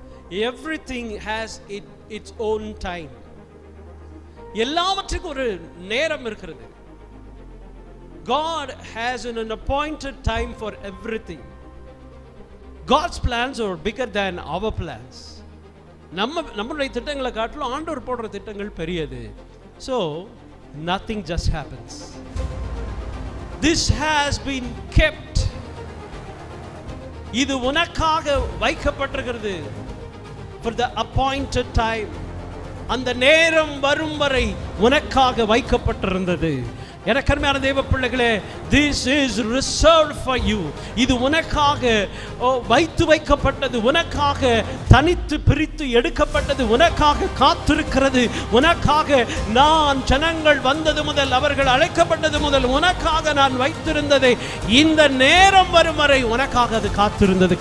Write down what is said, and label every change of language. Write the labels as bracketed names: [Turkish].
[English] Everything has its own time. [Tamil] எல்லாவற்றுக்கும் ஒரு நேரம் இருக்கிறது. [English] God has an appointed time for everything. God's plans are bigger than our plans. [Tamil] நம்மளுடைய திட்டங்களை காட்டிலும் ஆண்டவர் போடுற திட்டங்கள் பெரியது. [English] So nothing just happens. This has been kept. [Tamil] இது உனக்காக வைக்கப்பட்டிருக்கிறது. [English] For the appointed time. [Tamil] அந்த நேரம் வரும் வரை உனக்காக வைக்கப்பட்டிருந்தது. எனக்கு அருமையான தேவ பிள்ளைகளே, [English] this is reserved for you. [Tamil] இது உனக்காக வைத்து வைக்கப்பட்டது, உனக்காக தனித்து பிரித்து எடுக்கப்பட்டது, உனக்காக காத்திருக்கிறது. உனக்காக நான் ஜனங்கள் வந்தது முதல், அவர்கள் அழைக்கப்பட்டது முதல் உனக்காக நான் வைத்திருந்ததை இந்த நேரம் வரும் வரை உனக்காக அது காத்திருந்தது.